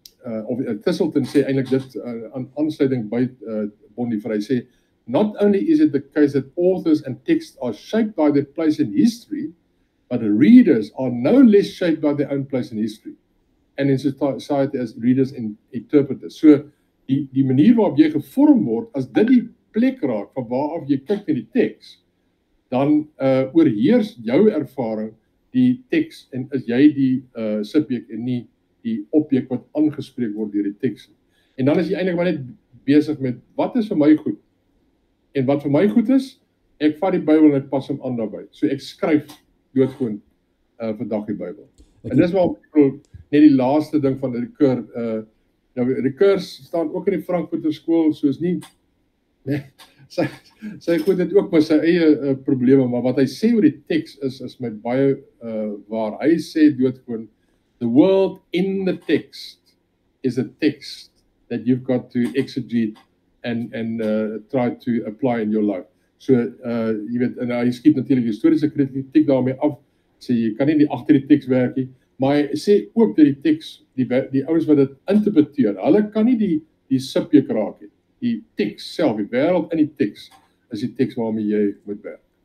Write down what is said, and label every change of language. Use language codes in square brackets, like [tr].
[af] of Thistleton sê eintlik dit aan aansluiting by Bonhoeffer, hy sê, [en] not only is it the case that authors and texts are shaped by their place in history, but readers are no less shaped by their own place in history and in society as readers and interpreters. [af] So die manier waarop jy gevorm word, as dit die plek raak van waaraf jy kyk na die teks, dan oorheers jou ervaring die teks en is jy die subjek en nie die objek wat aangespreek word deur die teks. En dan is jy eintlik maar net besig met wat is vir my goed? En wat vir my goed is, ek vat die Bybel en ek pas hom aan daarbey. So ek skryf doodgewoon vandag die Bybel. En dis waar net die laaste ding van Ricoeur, nou Ricoeur staan ook in die Frankfurter skool, soos nie, nee, sy goed het ook maar sy eie probleme, maar wat hy sê oor die teks is met baie waar. Hy sê doodgewoon, [en] the world in the text is a text that you've got to exegete and try to apply in your life. [af] So, jy weet, en hy skiet natuurlik historiese kritiek daarmee af, sê jy kan nie agter die teks werk nie, maar hy sê ook dat die teks, die ouens wat dit interpreteer, hulle kan nie die subjek raak nie. Die teks self, die wêreld in die teks, is die teks waarmee jy moet werk.